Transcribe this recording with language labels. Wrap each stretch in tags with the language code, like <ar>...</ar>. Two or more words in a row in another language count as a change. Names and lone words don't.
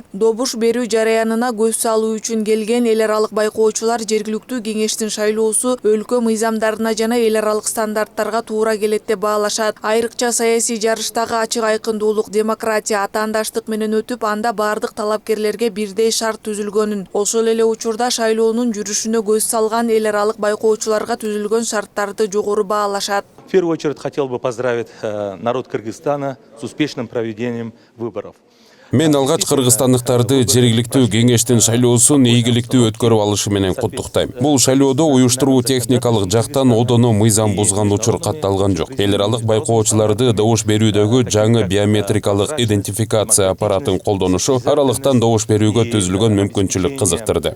<ky>Добуш берүү жараянына көз салуу үчүн келген эл аралык байкоочулар жергиликтүү кеңештин шайлоосу өлкө мыйзамдарына жана эл аралык стандарттарга туура келет деп баалашат. Айрыкча саясий жарыштагы ачык айкындуулук, демократия, атаандаштык менен өтүп, анда бардык талапкерлерге бирдей шарт түзүлгөнүн, ошол эле учурда шайлоо жүрүшүнө көз салган эл аралык байкоочуларга түзүлгөн шарттарды жогору баалашат.</ky> <ru>В первую очередь хотел бы поздравить народ Кыргызстана с успешным проведением выборов.</ru> <ky>Мен алгач кыргызстандыктарды жергиликтүү кеңештин шайлоосун ийгиликтүү өткөрүп алышы менен куттуктайм. Бул шайлоодо уюштуруу техникалык жактан одоно мыйзам бузган учур катталган жок. Эл аралык байкоочуларды добуш берүүдөгү жаңы биометрикалык идентификация аппаратын колдонушу аралыктан добуш берүүгө түзүлгөн мүмкүнчүлүк кызыктырды.</ky>